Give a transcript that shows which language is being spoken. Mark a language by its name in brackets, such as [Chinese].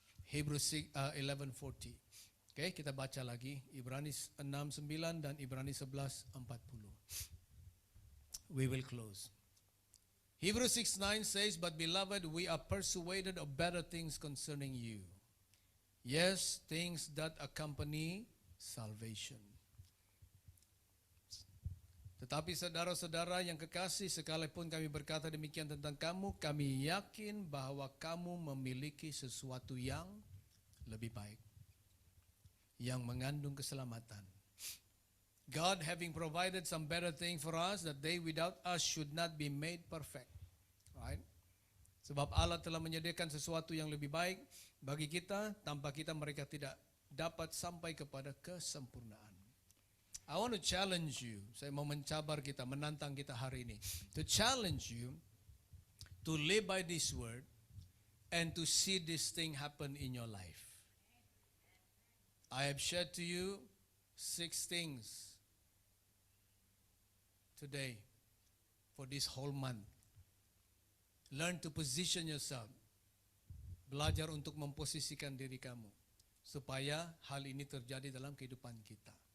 [Malay] Hebrews 11:40. Okay, kita baca lagi Ibrani 6:9 dan Ibrani 11:40. [English] We will close. Hebrews 6:9 says, "But beloved, we are persuaded of better things concerning you. Yes, things that accompany salvation." [Malay] Tetapi saudara-saudara yang kekasih, sekalipun kami berkata demikian tentang kamu, kami yakin bahwa kamu memiliki sesuatu yang lebih baik, yang mengandung keselamatan. [English] God having provided some better thing for us, that they without us should not be made perfect. Right? [Malay] Sebab Allah telah menyediakan sesuatu yang lebih baik bagi kita, tanpa kita mereka tidak dapat sampai kepada kesempurnaan. [English] I want to challenge you, [Malay] saya mau mencabar kita, menantang kita hari ini, [English] to challenge you to live by this word and to see this thing happen in your life. I have shared to you 6 things today for this whole month. Learn to position yourself [Malay] belajar untuk memposisikan diri kamu supaya hal ini terjadi dalam kehidupan kita.